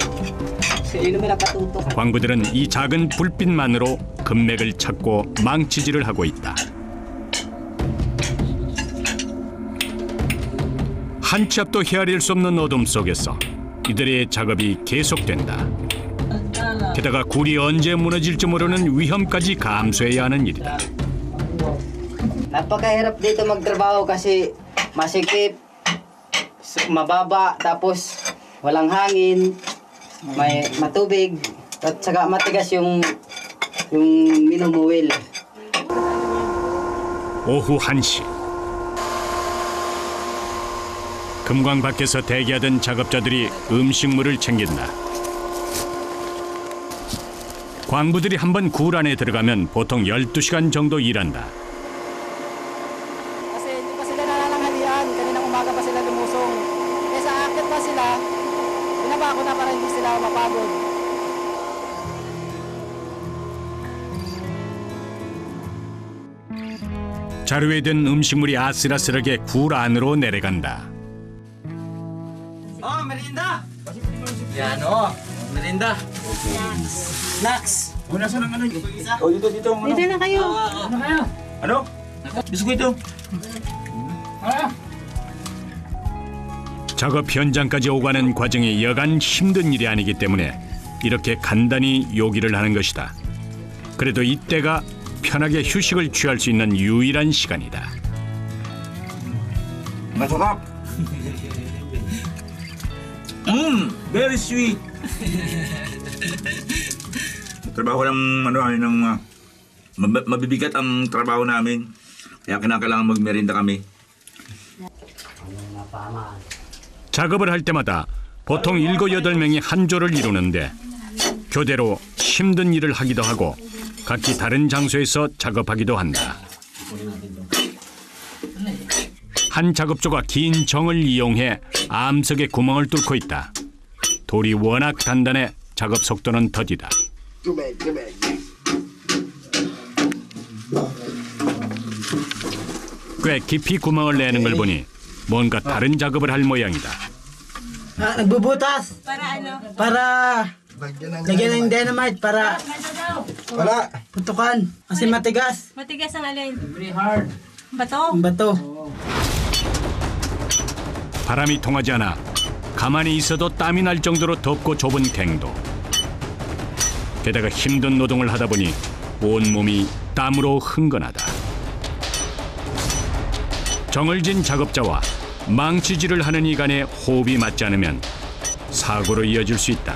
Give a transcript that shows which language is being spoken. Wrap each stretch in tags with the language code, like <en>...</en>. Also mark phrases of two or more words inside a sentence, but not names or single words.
<ko>광부들은 이 작은 불빛만으로 금맥을 찾고 망치질을 하고 있다. 한 치 앞도 헤아릴 수 없는 어둠 속에서 이들의 작업이 계속된다. 게다가 굴이 언제 무너질지 모르는 위험까지 감수해야 하는 일이다.</ko> <tl>Napakahirap dito magtrabaho kasi masikip, mababa, tapos walang hangin, may matubig, at saka matigas yung minumuwil.</tl> <ko>오후 1시. 금광 밖에서 대기하던 작업자들이 음식물을 챙긴다. 광부들이 한번 굴 안에 들어가면 보통 12시간 정도 일한다.</ko> <tl>Kasi hindi pa sila nalanghalian, kaninang umaga pa sila lumusong. Kaya sa akin pa sila, binaba ko na para hindi sila mapagod.</tl> <ko>자루에 든 음식물이 아슬아슬하게 굴 안으로 내려간다.</ko> <tl>Oh, merienda! Yan, oh. Merienda.</tl> <en>Snacks.</en> <tl>Una sa ng ano yun? O, dito. Ano? Dito na kayo. Ano? Biskuit ito.</tl> <ko>작업 현장까지 오가는 과정이 여간 힘든 일이 아니기 때문에 이렇게 간단히 요기를 하는 것이다. 그래도 이때가 편하게 휴식을 취할 수 있는 유일한 시간이다.</ko> <tl>Masarap.</tl> <en>Very sweet.</en> <tl>Trabaho ng mabibigat ang trabaho namin. Kaya kinakailangan magmerienda kami.</tl> <ko>작업을 할 때마다 보통 7, 8명이 한 조를 이루는데 교대로 힘든 일을 하기도 하고 각기 다른 장소에서 작업하기도 한다. 한 작업조가 긴 정을 이용해 암석에 구멍을 뚫고 있다. 돌이 워낙 단단해 작업 속도는 더디다. 꽤 깊이 구멍을 내는 걸 보니 뭔가 다른 작업을 할 모양이다.</ko> <tl>Nagbubutas. Para ano? Para lagyan ng dynamite para Wala. putukan. Kasi matigas. Matigas ang alin? Bato? Ang bato.</tl> <ko>바람이 통하지 않아 가만히 있어도 땀이 날 정도로 덥고 좁은 갱도. 게다가 힘든 노동을 하다 보니 온몸이 땀으로 흥건하다. 정을 진 작업자와 망치질을 하는 이간의 호흡이 맞지 않으면 사고로 이어질 수 있다.</ko>